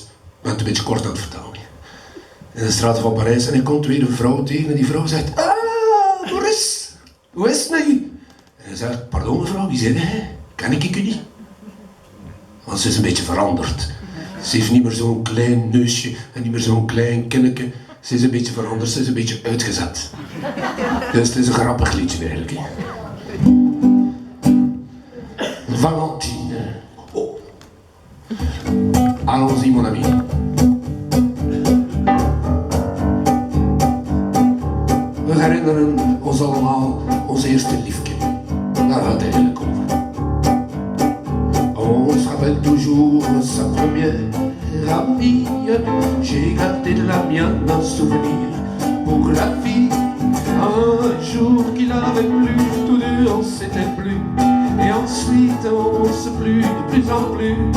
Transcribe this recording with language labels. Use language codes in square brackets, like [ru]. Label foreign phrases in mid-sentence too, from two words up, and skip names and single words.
[nl] Ik ben het een beetje kort aan het vertellen. In de straten van Parijs en hij komt weer een vrouw tegen en die vrouw zegt: Ah, Boris, hoe is het met u? En hij zegt: Pardon mevrouw, wie zijn jij? Ken ik u niet? Want ze is een beetje veranderd. Ze heeft niet meer zo'n klein neusje en niet meer zo'n klein kinnetje. Ze is een beetje veranderd, ze is een beetje uitgezet. Dus het is een grappig liedje eigenlijk. Hè. Valentine. Oh. [fr] Allons-y mon ami. [nl] We herinneren ons allemaal ons eerste liefje. Daar gaat het eigenlijk over. [fr] On se rappelle toujours sa première amie. J'ai gardé de la mienne un souvenir pour la vie. Un jour qu'il avait plu, tous deux on s'était plu. Et ensuite on se plut de plus en plus.